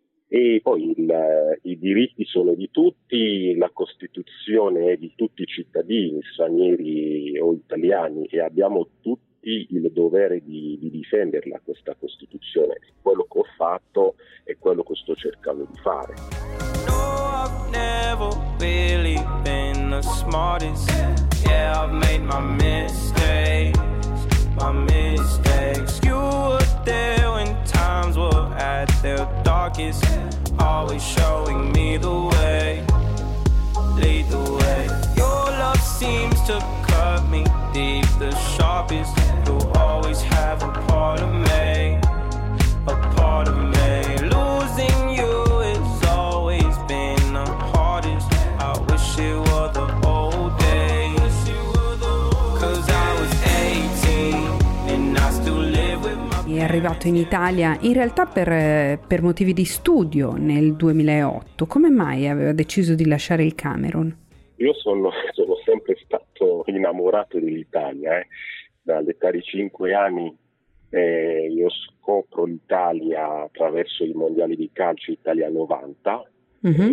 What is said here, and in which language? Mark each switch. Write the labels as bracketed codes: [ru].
[it] E poi i diritti sono di tutti, la Costituzione è di tutti i cittadini, stranieri o italiani, e abbiamo tutti il dovere di difenderla, questa Costituzione. Quello che ho fatto è quello che sto cercando di fare. [en] No, I've never really been the smartest. Yeah, I've made my mistakes. You were there when times were at their darkest. Always showing me the way, lead the way. Your love seems to cut me deep, the sharpest. You'll always have a part of me, a part of me. Losing you has always been the hardest. I wish it were the old days. Cause I was 18 and I still live with my... [it] È arrivato in Italia in realtà per motivi di studio nel 2008. Come mai aveva deciso di lasciare il Camerun? Io sono sempre stato innamorato dell'Italia. Dall'età di 5 anni io scopro l'Italia attraverso i mondiali di calcio Italia 90. Mm-hmm.